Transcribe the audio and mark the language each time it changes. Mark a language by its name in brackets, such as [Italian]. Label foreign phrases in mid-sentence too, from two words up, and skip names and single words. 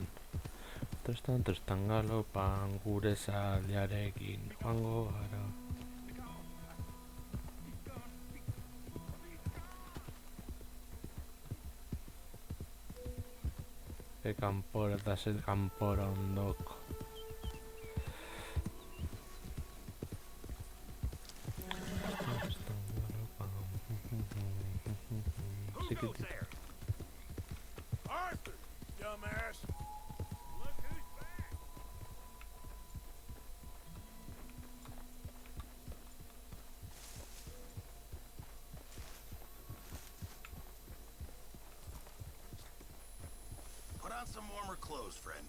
[Basque] Trostan galopan gure Sallyarekin joango gara. Kanpora eta zer kanpora ondoko. [English] Who goes there? Arthur, dumbass. Look who's back. Put on some warmer clothes, friend.